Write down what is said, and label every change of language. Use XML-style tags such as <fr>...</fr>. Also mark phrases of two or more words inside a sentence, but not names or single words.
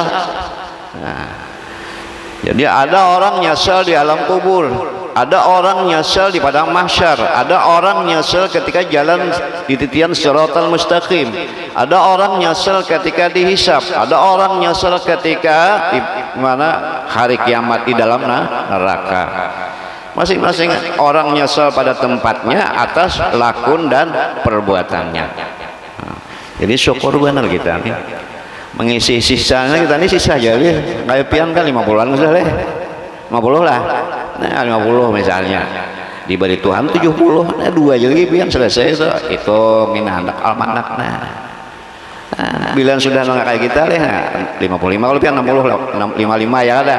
<id>Nah, jadi ada orang nyesal di alam kubur, ada orang nyesal di padang mahsyar, ada orang nyesal ketika jalan di titian siratal mustaqim, ada orang nyesal ketika dihisab, ada orang nyesal ketika di mana hari kiamat di dalam neraka. Masing-masing orang nyesal pada tempatnya atas lakon dan perbuatannya. Nah, jadi syukur benar kita nih. Mengisi sisanya kita ini sisa aja ya. Kayak pian kan 50-an sudah leh. 50 lah. Nah, 50 misalnya. Diberi Tuhan 70, nah 2 aja lagi pian selesai itu minanak almanak. Nah, bila sudah kayak kita leh, 55 kalau pian 60 55 ya ada.</id>